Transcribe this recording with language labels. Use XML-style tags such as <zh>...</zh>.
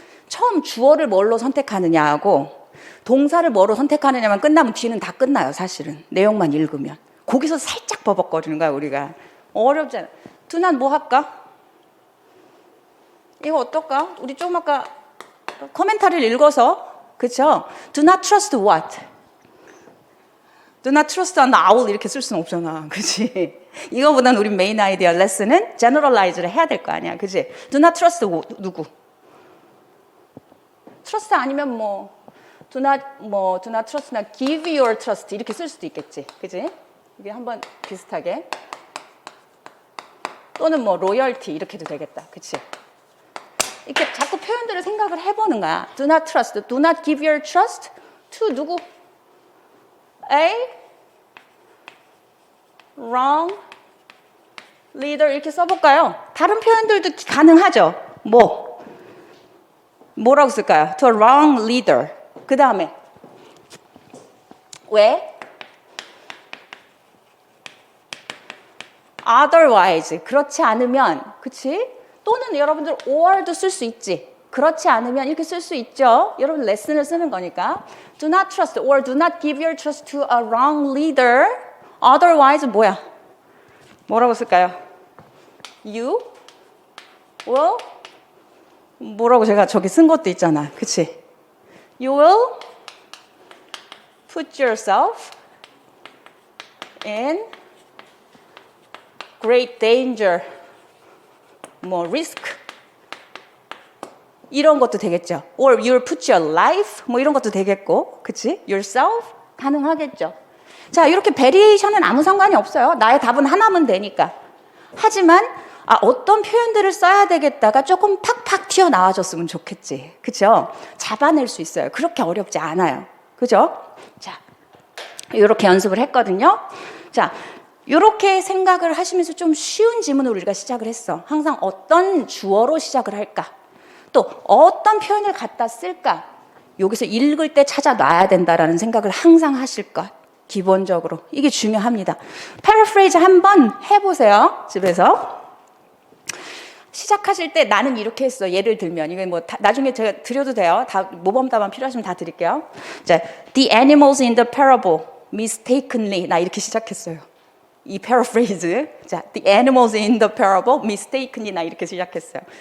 <ko>처음 주어를 뭘로 선택하느냐 하고 동사를 뭐로 선택하느냐만 끝나면 뒤는 다 끝나요. 사실은. 내용만 읽으면. 거기서 살짝 버벅거리는 거야 우리가. 어렵잖아. 두난 뭐 할까? 이거 어떨까? 우리 조금 아까 코멘터리를 읽어서 그쵸?</ko> <en>Do not trust what? Do not trust an owl</en> <ko>이렇게 쓸 수는 없잖아. 그치? 이거보다는 우리 메인 아이디어 레슨은 generalize를 해야 될 거 아니야. 그치?</ko> <en>Do not trust</en> <ko>누구?</ko> <en>trust</en> <ko>아니면</ko> <en>do not trust, not give your trust</en> <ko>이렇게 쓸 수도 있겠지. 그치? 이게 한번 비슷하게. 또는 loyalty 이렇게도 되겠다. 그치? 이렇게 자꾸 표현들을 생각을 해보는 거야.</ko> <en>Do not trust, do not give your trust to</en> <ko>누구?</ko> <en>A wrong leader</en> <ko>이렇게 써볼까요? 다른 표현들도 가능하죠. 뭐라고 쓸까요?</ko> <en>To a wrong leader.</en> <ko>그 다음에 왜? Otherwise 그렇지 않으면 그치? 또는 여러분들 or도 쓸 수 있지. 그렇지 않으면 이렇게 쓸 수 있죠. 여러분 레슨을 쓰는 거니까.</ko> <en>Do not trust or do not give your trust to a wrong leader.</en> <ko>Otherwise 뭐라고 쓸까요?</ko> <en>You will</en> <ko>뭐라고 제가 저기 쓴 것도 있잖아. 그치?</ko> <en>You will put yourself in great danger.</en> <ko>risk 이런 것도 되겠죠.</ko> <en>Or you'll put your life</en> <ko>이런 것도 되겠고, 그치? Yourself 가능하겠죠. 자, 이렇게 베리에이션은 아무 상관이 없어요. 나의 답은 하나면 되니까. 하지만 어떤 표현들을 써야 되겠다가 조금 팍팍 튀어나와줬으면 좋겠지. 그죠? 잡아낼 수 있어요. 그렇게 어렵지 않아요. 그죠? 자, 이렇게 연습을 했거든요. 자, 이렇게 생각을 하시면서 좀 쉬운 질문을 우리가 시작을 했어. 항상 어떤 주어로 시작을 할까? 또 어떤 표현을 갖다 쓸까? 여기서 읽을 때 찾아놔야 된다라는 생각을 항상 하실 것. 기본적으로. 이게 중요합니다. 패러프레이즈 한번 해보세요. 집에서. 시작하실 때 나는 이렇게 했어. 예를 들면 이게 뭐 나중에 제가 드려도 돼요. 다 모범 답안 필요하시면 다 드릴게요.</ko> <en>자, the animals in the parable mistakenly</en> <ko>나 이렇게 시작했어요. 이 패러프레이즈.</ko> <en>자, the animals in the parable mistakenly</en> <ko>나 이렇게 시작했어요.</ko>